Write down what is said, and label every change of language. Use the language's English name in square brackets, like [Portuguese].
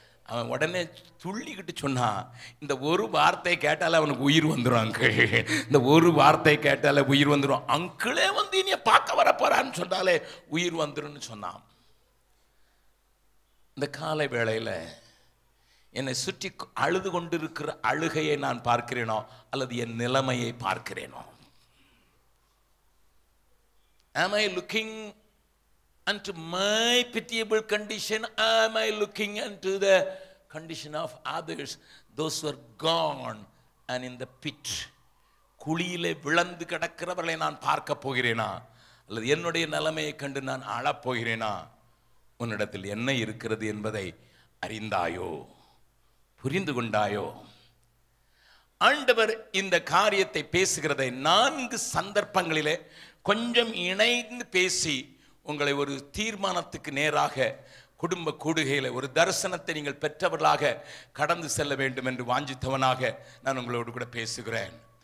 [Tamil] அவன் உடனே துள்ளிக்கிட்டு சொன்னான், இந்த ஒரு வார்த்தை கேட்டாலே அவனுக்கு உயிர் வந்துடும் அங்கிள், இந்த ஒரு வார்த்தை கேட்டாலே உயிர் வந்துடும், அங்கிளே வந்து என்னைய பார்க்க வர போகிறான்னு சொன்னாலே உயிர் வந்துடும்னு சொன்னான். இந்த காலை வேளையில் என்னை சுற்றி அழுது கொண்டிருக்கிற அழுகையை நான் பார்க்கிறேனோ அல்லது என் நிலைமையை பார்க்கிறேனோ? [English] Am I looking unto my pitiable condition? Am I looking unto the condition of others, those who are gone and in the pit? [Tamil] குழியிலே விழுந்து கிடக்கிறவர்களை நான் பார்க்க போகிறேனா அல்லது என்னுடைய நிலைமையை கண்டு நான் அழப் போகிறேனா? உன்னிடத்தில் என்ன இருக்கிறது என்பதை அறிந்தாயோ, புரிந்து கொண்டாயோ? ஆண்டவர் இந்த காரியத்தை பேசுகிறதை 4 சந்தர்ப்பங்களிலே கொஞ்சம் இணைந்து பேசி உங்களை ஒரு தீர்மானத்துக்கு நேராக குடும்ப கூடுகையில் ஒரு தரிசனத்தை நீங்கள் பெற்றவர்களாக கடந்து செல்ல வேண்டும் என்று வாஞ்சித்தவனாக நான் உங்களோடு கூட பேசுகிறேன்.